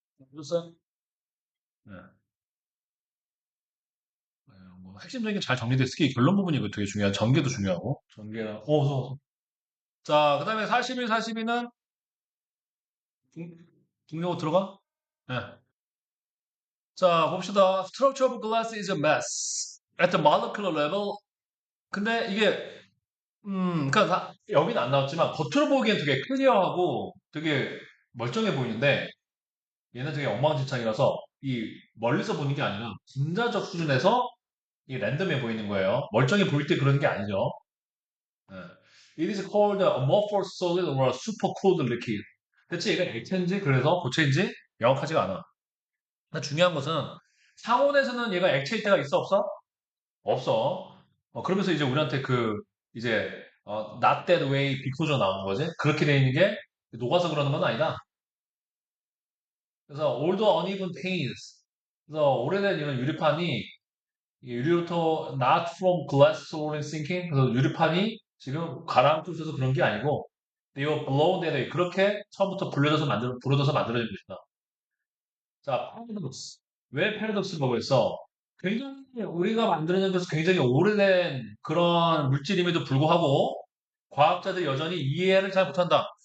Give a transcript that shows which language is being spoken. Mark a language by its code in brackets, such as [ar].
[ko] 그랬어요? 네. 네, 뭐 핵심적인 게 잘 정리돼 있기 결론 부분이 이거 되게 중요한 전개도 중요하고 전개랑 어서 자 그다음에 41, 42는 중요고 들어가? 네. 자 봅시다. [en] Structure of glass is a mess at the molecular level. [ko] 근데 이게 그러니까 여기는 안 나왔지만 겉으로 보기엔 되게 클리어하고 되게 멀쩡해 보이는데 얘는 되게 엉망진창이라서 이 멀리서 보는 게 아니라 분자적 수준에서 이 랜덤해 보이는 거예요. 멀쩡해 보일 때 그러는 게 아니죠. 예. [en] It is called a amorphous solid or a supercooled liquid. [ko] 대체 얘가 액체인지 그래서 고체인지 명확하지가 않아. 근데 중요한 것은 상온에서는 얘가 액체일 때가 있어 없어? 없어. 그러면서 이제 우리한테 이제 [en] not that way because [ko] 나오는 거지. 그렇게 돼 있는 게 녹아서 그러는 건 아니다. 그래서 [en] old uneven panes. [ko] 그래서 오래된 이런 유리판이 이 유리로부터 [en] not from glass rolling sinking. [ko] 그래서 유리판이 지금 가라앉고 있어서 그런 게 아니고 [en] they were blown that way. [ko] 그렇게 처음부터 불어져서 만들어진 것이다. 자, paradox. 왜 paradox라고 했어? 굉장히 우리가 만들어낸 것은 굉장히 오래된 그런 물질임에도 불구하고 과학자들이 여전히 이해를 잘 못한다.